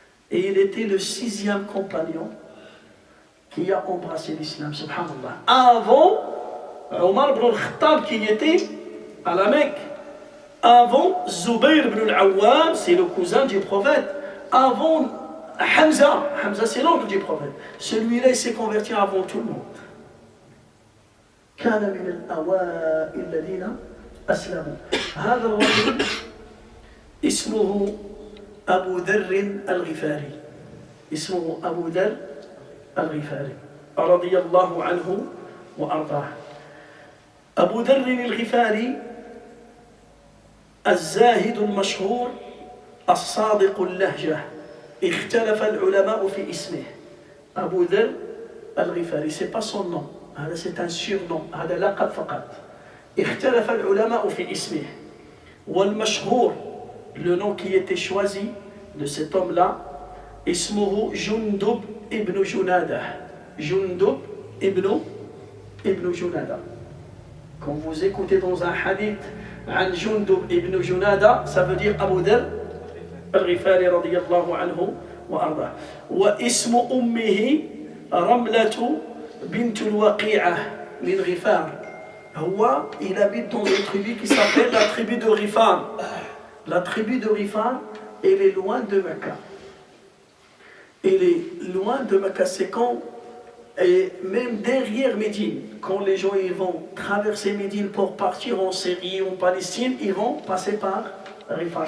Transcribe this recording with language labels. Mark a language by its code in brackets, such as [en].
[fr] Et il était le 6e compagnon qui a embrassé l'islam, subhanallah. Avant Omar ibn al-Khattab qui était à la Mecque. Avant Zubayr ibn al-Awwam, c'est le cousin du prophète. Avant Hamza, Hamza c'est l'oncle du prophète. Celui-là il s'est converti avant tout le monde. [ar] كان من الأوائل الذين أسلموا. هذا الرجل اسمه أبو ذر الغفاري. اسمه أبو ذر الغفاري رضي الله عنه وأرضاه. أبو ذر الغفاري الزاهد المشهور الصادق اللهجة. اختلف العلماء في اسمه. [fr] أبو ذر الغفاري c'est pas son nom. هذا c'est un surnom. [ar] هذا لقب فقط. اختلف العلماء في اسمه. [fr] والمشهور le nom qui était choisi de cet homme-là [ar] اسمه جندب ابن جنادة. جندب ابن جنادة. [fr] Quand vous écoutez dans un hadith [ar] عن جندب ابن جنادة, [fr] ça veut dire Abu Dharr al-Ghifari radiyallahu anhu wa arda. [ar] واسم أمه رملة بنت الوقيعة من غفار. [fr] Il habite dans une tribu qui s'appelle la tribu de Ghifar. La tribu de Ghifar, elle est loin de Mecca. Elle est loin de Mecca, c'est quand, et même derrière Médine, quand les gens ils vont traverser Médine pour partir en Syrie, en Palestine, ils vont passer par Ghifar.